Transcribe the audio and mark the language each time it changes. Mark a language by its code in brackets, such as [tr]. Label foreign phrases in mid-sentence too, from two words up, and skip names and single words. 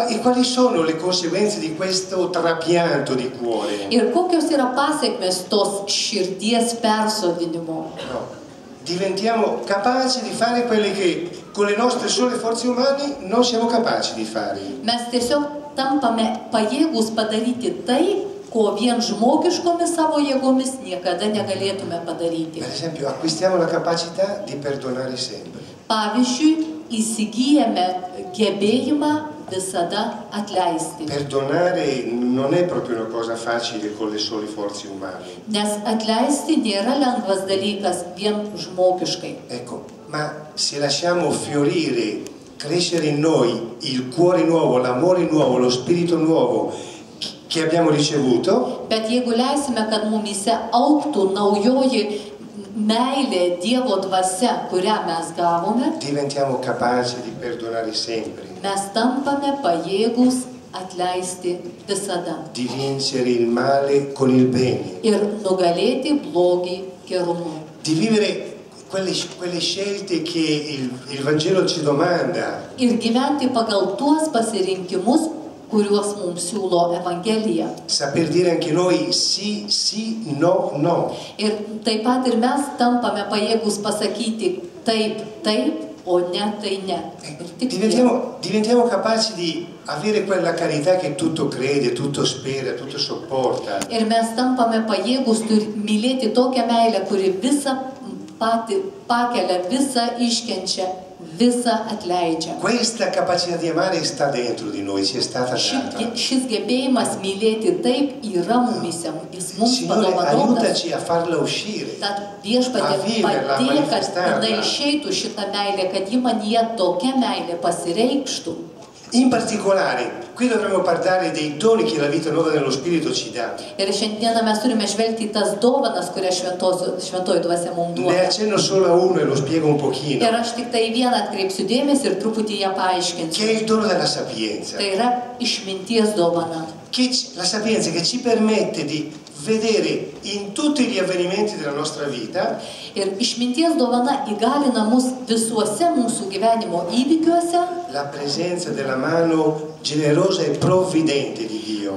[it] E quali sono le conseguenze di questo trapianto di cuore? [lt] Ir kokios yra pasiekmes tos širdies persodinimo? [it] No. Diventiamo capaci di fare quelle che con le nostre sole forze umane non siamo capaci di fare. [lt] Mes tiesiog tampame pajėgus padaryti tai, ko vien žmogiškomis savo jėgomis niekada negalėtume padaryti. [it] Per esempio, acquistiamo la capacità di perdonare sempre. [lt] Pavyzdžiui, įsigyjame gebėjimą visada atleisti. [it] Perdonare non è proprio una cosa facile con le sole forze umane. [lt] Nes atleisti nėra lengvas dalykas vien žmogiškai. [it] Ecco, ma se lasciamo fiorire, crescere in noi il cuore nuovo, l'amore nuovo, lo spirito nuovo che abbiamo ricevuto, [lt] Bet jeigu leisime, kad mumyse augtų naujoji meilė, Dievo dvasia, kurią mes gavome, [it] diventiamo capaci di perdonare sempre, [lt] mes tampame pajėgus atleisti visada [it] di vincere il male con il bene, [lt] ir nugalėti blogį gerumu. [it] di vivere quelle scelte che il Vangelo ci domanda. [lt] Ir gyventi pagal tuos pasirinkimus, kuriuos mums siūlo Evangelija. [it] Saper dire anche noi sì, sì, no, no. [lt] Ir taip pat ir mes tampame pajėgus pasakyti taip, taip o ne tai ne. Ir tik tiek. [it] Diventiamo capaci di avere quella carità che tutto crede, tutto spera, tutto sopporta. [lt] Ir mes tampame pajėgus mylėti tokią meilę, kuri visą patį pakelia, visą iškenčia, visą atleidžia. [it] Questa capacità di amare sta dentro di noi, ci è stata data. [lt] Šis gebėjimas mylėti taip yra mumise, jis mums [it] Signore, [lt] padovanotas. [it] aiutaci a farla uscire. [lt] Tad Viešpatie padėk, kad išeitų šitą meilę, kad ji manyje tokia meilė pasireikštų. [it] In particolare, qui dovremmo parlare dei doni che la vita nuova dello Spirito ci dà. [lt] Ir šiandieną mes turime žvelgti į tas dovanas, kurias šventoji dvasia mums [it] Ne [lt] duoda. [it] accenno solo a uno e lo spiego un pochino. [lt] Ir aš tik tai vieną atkreipsiu dėmesį ir truputį ją [it] Che [lt] paaiškinsiu. [it] è il dono della sapienza. [lt] Tai yra išminties dovana. [it] La sapienza che ci permette di vedere in tutti gli avvenimenti della nostra vita [lt] Ir išminties dovana įgalina mus visuose mūsų gyvenimo įvykiuose [it] la presenza della mano generosa e provvidente di Dio.